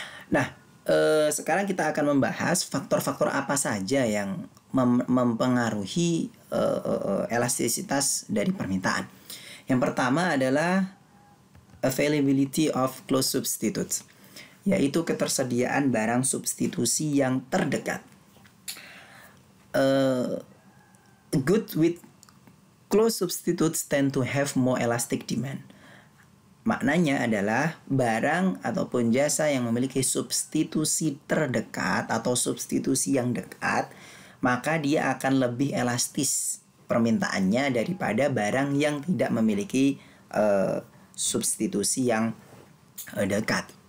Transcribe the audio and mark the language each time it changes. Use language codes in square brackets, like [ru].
[id] Nah, sekarang kita akan membahas faktor-faktor apa saja yang mempengaruhi elastisitas dari permintaan. Yang pertama adalah [en] availability of close substitutes, [id] yaitu ketersediaan barang substitusi yang terdekat. [en] Good with close substitutes tend to have more elastic demand. [id] Maknanya adalah barang ataupun jasa yang memiliki substitusi terdekat atau substitusi yang dekat, maka dia akan lebih elastis permintaannya daripada barang yang tidak memiliki substitusi yang dekat.